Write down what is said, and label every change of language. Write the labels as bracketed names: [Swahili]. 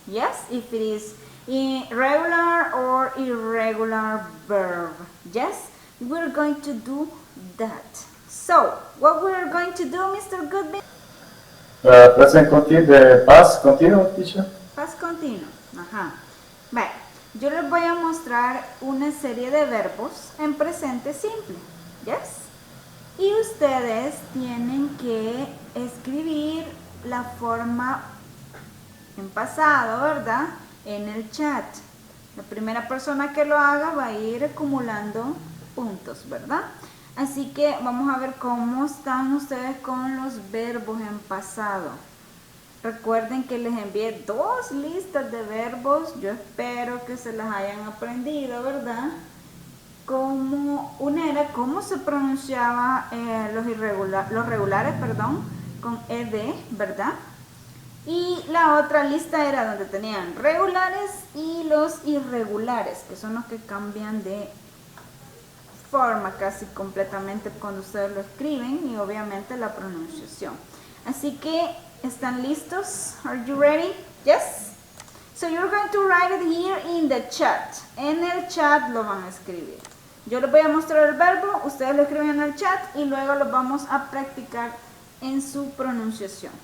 [English] Yes, if it is regular or irregular verb. Yes, we're going to do that. So, what we're going to do, Mr. Goodby? Present continuous, the past continuous, teacher. [Spanish] Past continuo. Ajá. Bueno, yo les voy a mostrar una serie de verbos en presente simple. Yes. Y ustedes tienen que escribir la forma en pasado, ¿verdad? En el chat. La primera persona que lo haga va a ir acumulando puntos, ¿verdad? Así que vamos a ver cómo están ustedes con los verbos en pasado. Recuerden que les envié 2 listas de verbos. Yo espero que se las hayan aprendido, ¿verdad? Como una era cómo se pronunciaba los regulares, perdón, con ed, ¿verdad? Y la otra lista era donde tenían regulares y los irregulares, que son los que cambian de forma casi completamente cuando ustedes lo escriben, y obviamente la pronunciación. Así que, ¿están listos? [English] Are you ready? Yes? So you're going to write it here in the chat. [Spanish] En el chat lo van a escribir. Yo les voy a mostrar el verbo, ustedes lo escriben en el chat y luego lo vamos a practicar en su pronunciación.